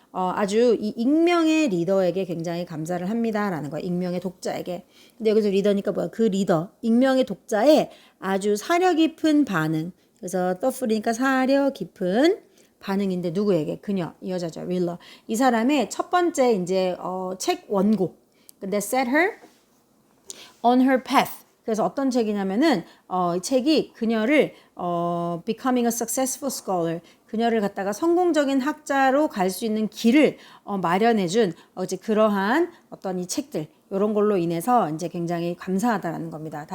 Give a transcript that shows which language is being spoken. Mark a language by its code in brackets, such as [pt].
[ko] 아주 이 익명의 리더에게 굉장히 감사를 합니다라는 거야. 익명의 독자에게. 근데 여기서 리더니까 뭐야? 그 리더, 익명의 독자의 아주 사려 깊은 반응. 그래서 thoughtful이니까 사려 깊은 반응인데 누구에게? 그녀, 이 여자죠. 윌러. 이 사람의 첫 번째 이제 책 원고. 근데 [en] set her on her path. [ko] 그래서 어떤 책이냐면은 이 책이 그녀를 [en] becoming a successful scholar. [ko] 그녀를 갖다가 성공적인 학자로 갈 수 있는 길을 마련해준 이제 그러한 어떤 이 책들 이런 걸로 인해서 이제 굉장히 감사하다라는 겁니다.